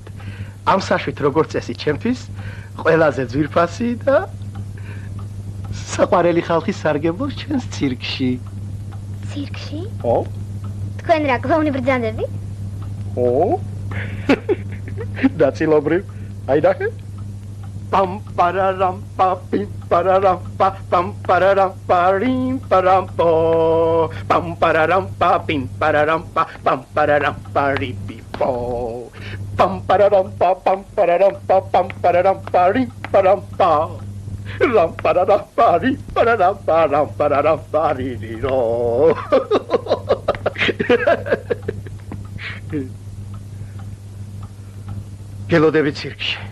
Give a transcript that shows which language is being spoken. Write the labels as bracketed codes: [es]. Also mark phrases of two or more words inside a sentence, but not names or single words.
[ka] ამ საშვით როგორც წესი ჩემთვის ყველაზე ძვირფასი და საყვარელი ხალხი სარგებლობს ჩვენს ცირკში. ცირკში? ო? თქვენ რა კლოუნი ბრძანდები? ო? დაწილობრივ. აი ნახე. Pam pararam pa pim pararam pa pam pararam parim param po pam pararam pa pim pararam pa pam pararam pari po pam pararam pa pam pararam pa pam pararam parim param pa ram pararam pari pararam pari ro გელოდები ცირკში.